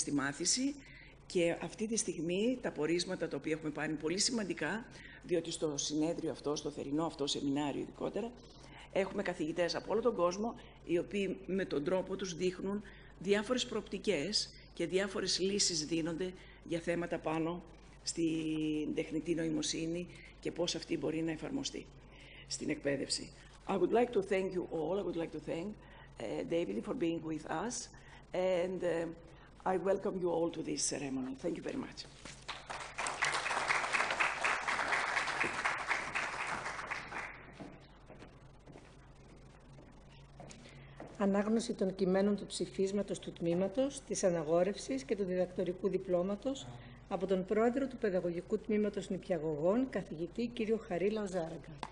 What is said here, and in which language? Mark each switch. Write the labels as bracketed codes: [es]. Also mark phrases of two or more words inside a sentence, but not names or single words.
[el] στη μάθηση και αυτή τη στιγμή τα πορίσματα τα οποία έχουμε πάρει είναι πολύ σημαντικά, διότι στο συνέδριο αυτό, στο θερινό αυτό σεμινάριο ειδικότερα, έχουμε καθηγητές από όλο τον κόσμο, οι οποίοι με τον τρόπο τους δείχνουν διάφορες προοπτικές και διάφορες λύσεις δίνονται για θέματα πάνω στην τεχνητή νοημοσύνη και πώς αυτή μπορεί να εφαρμοστεί στην εκπαίδευση. [en] I would like to thank you all. I would like to thank David for being with us, and I welcome you all to this ceremony. Thank you very much. [el] Ανάγνωση των κειμένων του ψηφίσματος του τμήματος, της αναγόρευσης και του διδακτορικού διπλώματος από τον πρόεδρο του Παιδαγωγικού Τμήματος Νηπιαγωγών, καθηγητή κύριο Χαρίλαο Ζάραγκα.